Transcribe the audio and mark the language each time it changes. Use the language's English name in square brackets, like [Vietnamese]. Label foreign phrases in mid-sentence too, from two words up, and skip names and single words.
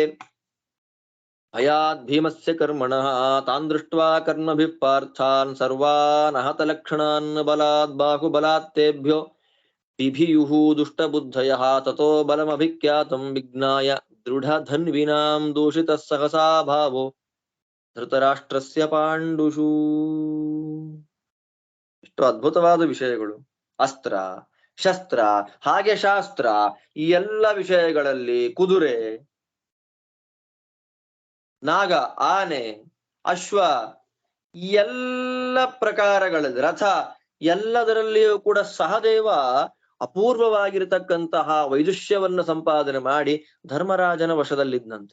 [Sanskrit] भयात् भीमस्य कर्मणः तान् दृष्ट्वा कर्मभिः पार्थान् सर्वान् आहतलक्षणान् बलात् बाहुबलात् तेभ्यो बिभियुः दुष्टबुद्धयः ततो बलमभिख्यातं विज्ञाय दृढधन्विनां दूषितः सहसा भावो ಧೃತರಾಷ್ಟ್ರಸ್ಯ ಪಾಂಡುಷು. [Kannada] ಎಷ್ಟು ಅದ್ಭುತವಾದ ವಿಷಯಗಳು. ಅಸ್ತ್ರ ಶಸ್ತ್ರ ಹಾಗೆ ಶಾಸ್ತ್ರ ಈ ಎಲ್ಲ ವಿಷಯಗಳಲ್ಲಿ ಕುದುರೆ, ನಾಗ, ಆನೆ, ಅಶ್ವ ಈ ಎಲ್ಲ ಪ್ರಕಾರಗಳಲ್ಲಿ ರಥ ಎಲ್ಲದರಲ್ಲಿಯೂ ಕೂಡ ಸಹದೇವ ಅಪೂರ್ವವಾಗಿರತಕ್ಕಂತಹ ವೈದುಷ್ಯವನ್ನ ಸಂಪಾದನೆ ಮಾಡಿ ಧರ್ಮರಾಜನ ವಶದಲ್ಲಿದ್ದಂತೆ.